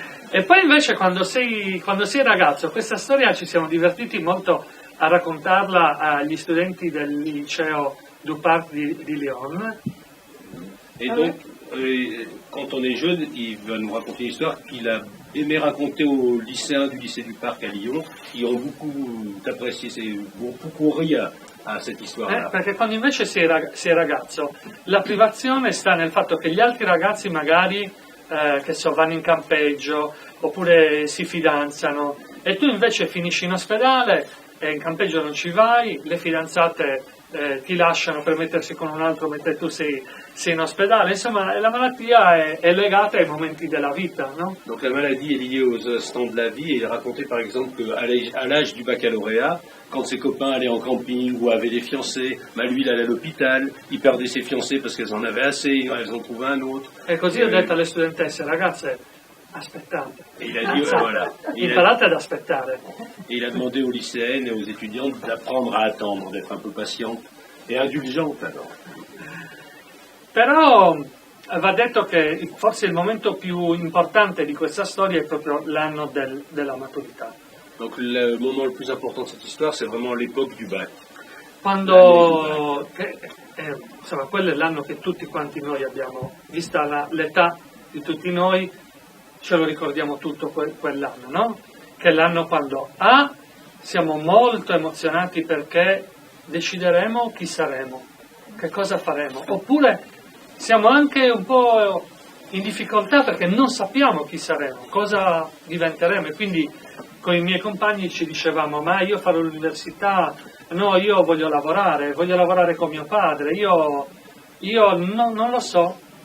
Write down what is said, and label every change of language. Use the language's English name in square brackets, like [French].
[Italian] E poi invece quando sei ragazzo, questa storia ci siamo divertiti molto a raccontarla agli studenti del liceo du Parc di Lyon. [French] Et donc, quand on est jeune, il va nous raconter une histoire qu'il a aimé raconter aux lycéens du lycée du Parc à Lyon, qui ont beaucoup apprécié, beaucoup ri à cette histoire-là. [Italian] Perché quando invece si è ragazzo, la privazione sta nel fatto che gli altri ragazzi magari che vanno in campeggio oppure si fidanzano e tu invece finisci in ospedale e in campeggio non ci vai, le fidanzate ti lasciano per mettersi con un altro mentre tu sei in ospedale, insomma la malattia è legata ai momenti della vita, no? [French] Donc la maladie est liée aux instants de la vie, et il racontait par exemple qu'à l'âge du baccalauréat, quand ses copains allaient en camping ou avaient des fiancés, bah lui il allait à l'hôpital, il perdait ses fiancés parce qu'elles en avaient assez, elles en trouvaient un autre. [Italian] E così ho detto alle studentesse, ragazze, aspettate. [French] Et il a dit, voilà. [Italian] Imparate ad aspettare. [French] Et il a demandé aux lycéennes et aux étudiantes d'apprendre à attendre, d'être un peu patientes et indulgentes alors. [Italian] Però va detto che forse il momento più importante di questa storia è proprio l'anno della maturità. [French] Donc le moment le plus important de cette histoire, c'est vraiment l'époque du bac. [Italian] Quando, insomma, quello è l'anno che tutti quanti noi abbiamo, vista l'età di tutti noi, ce lo ricordiamo tutto quell'anno, no? Che è l'anno quando siamo molto emozionati perché decideremo chi saremo, che cosa faremo, oppure siamo anche un po' in difficoltà perché non sappiamo chi saremo, cosa diventeremo, e quindi con i miei compagni ci dicevamo, ma io farò l'università, no, io voglio lavorare con mio padre, io non lo so.